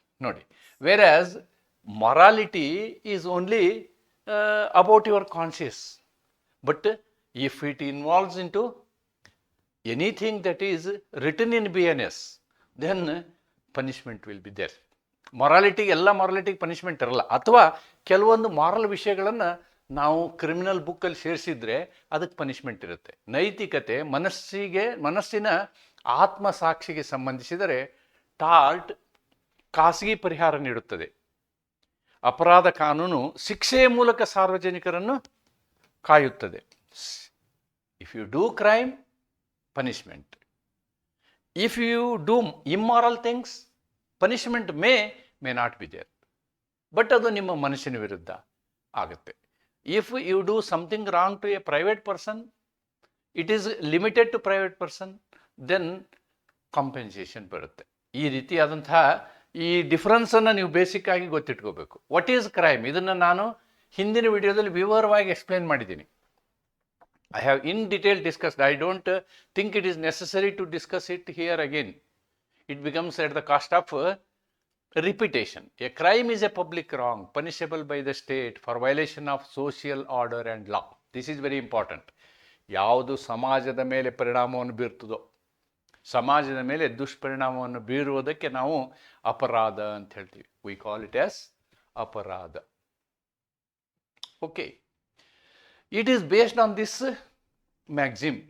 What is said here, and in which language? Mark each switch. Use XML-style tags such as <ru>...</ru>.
<en>ನೋಡಿ, whereas morality is only about your conscience. But if it involves into anything that is written in BNS, then punishment will be there.</en> <kn>ಮೊರಾಲಿಟಿಗೆ, ಎಲ್ಲ ಮೊರಾಲಿಟಿಗೆ punishment ಇರಲ್ಲ. ಅಥವಾ ಕೆಲವೊಂದು moral ವಿಷಯಗಳನ್ನು ನಾವು criminal ಬುಕ್ಕಲ್ಲಿ ಸೇರಿಸಿದ್ರೆ ಅದಕ್ಕೆ ಪನಿಷ್ಮೆಂಟ್ ಇರುತ್ತೆ. ನೈತಿಕತೆ ಮನಸ್ಸಿನ ಆತ್ಮಸಾಕ್ಷಿಗೆ ಸಂಬಂಧಿಸಿದರೆ ಟಾರ್ಟ್ ಖಾಸಗಿ ಪರಿಹಾರ ನೀಡುತ್ತದೆ. ಅಪರಾಧ ಕಾನೂನು ಶಿಕ್ಷೆಯ ಮೂಲಕ ಸಾರ್ವಜನಿಕರನ್ನು ಕಾಯುತ್ತದೆ.</kn> <en>If you do crime, punishment. If you do immoral things, punishment may not be there, but</en> <kn>ಅದು ನಿಮ್ಮ ಮನಸ್ಸಿನ ವಿರುದ್ಧ ಆಗುತ್ತೆ.</kn> <en>If you do something wrong to a private person, it is limited to private person, then compensation ಬರುತ್ತೆ.</en> <kn>ಈ ರೀತಿಯಾದಂತಹ ಈ ಡಿಫ್ರೆನ್ಸನ್ನು ನೀವು ಬೇಸಿಕ್ ಆಗಿ ಗೊತ್ತಿಟ್ಕೋಬೇಕು.</kn> <en>what is crime,</en> <kn>ಇದನ್ನು ನಾನು ಹಿಂದಿನ ವಿಡಿಯೋದಲ್ಲಿ ವಿವರವಾಗಿ ಎಕ್ಸ್ಪ್ಲೇನ್ ಮಾಡಿದ್ದೀನಿ.</kn> <en>I have in detail discussed. I don't think it is necessary to discuss it here again. It becomes at the cost of repetition. A crime is a public wrong punishable by the state for violation of social order and law. This is very important.</en> <kn>ಯಾವುದು ಸಮಾಜದ ಮೇಲೆ ಪರಿಣಾಮವನ್ನು ಬೀರ್ತದೋ, ಸಮಾಜದ ಮೇಲೆ ದುಷ್ಪರಿಣಾಮವನ್ನು ಬೀರುವುದಕ್ಕೆ ನಾವು ಅಪರಾಧ ಅಂತ ಹೇಳ್ತೀವಿ.</kn> <en>We call it as ಅಪರಾಧ. Okay, it is based on this maxim.</en>